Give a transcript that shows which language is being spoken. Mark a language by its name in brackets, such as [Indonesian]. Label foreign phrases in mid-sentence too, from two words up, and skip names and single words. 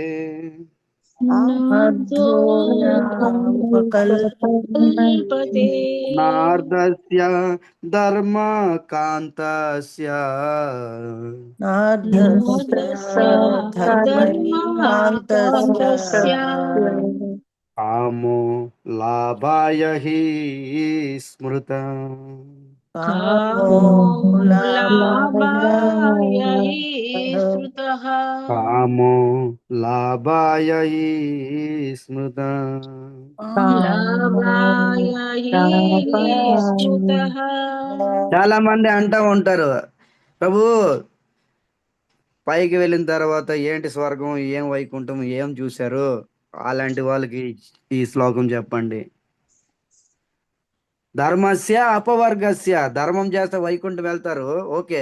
[Sanskrit] నార్దోపకల్పతే నార్దస్య ధర్మకాంతస్య నార్దస్య ధర్మకాంతస్య కామో లాభాయ హి స్మృత. कामोलाभाय हि स्मृतः కామో లాభాయ హి స్మృత. लाभाय हि स्मृतः [Telugu] చాలా మంది అంటా ఉంటారు, ప్రభు పైకి వెళ్ళిన తర్వాత ఏంటి స్వర్గం, ఏం వైకుంఠం, ఏం చూశారు? అలాంటి వాళ్ళకి ఈ శ్లోకం చెప్పండి. [Sanskrit] ధర్మస్య అపవర్గస్య, [Telugu] ధర్మం చేస్తే వైకుంఠం వెళ్తారు, ఓకే.